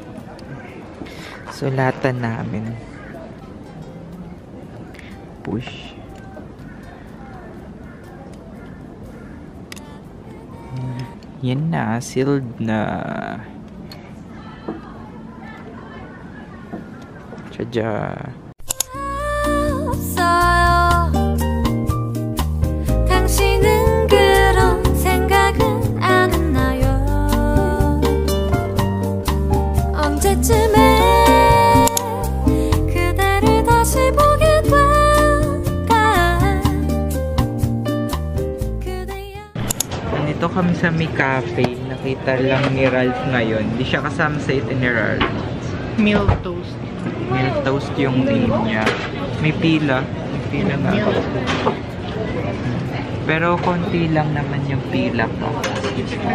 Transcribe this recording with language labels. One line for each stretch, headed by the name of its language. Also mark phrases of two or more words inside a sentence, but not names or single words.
Filipino: Sulatan namin. Push. Yan na. Sealed na. Tsadya.
Korean: 당신은 그런 생각은 안 했나요? 언제쯤에 그대를 다시 보게 될까? 그대여.
Filipino: Nandito kami sa may cafe. Nakita lang ni Ralph ngayon. Hindi siya kasama sa itinerary.
English: Milk toast. Milk toast yung name niya.
Filipino: May pila. May pila nga. Pero konti lang naman yung pila ko.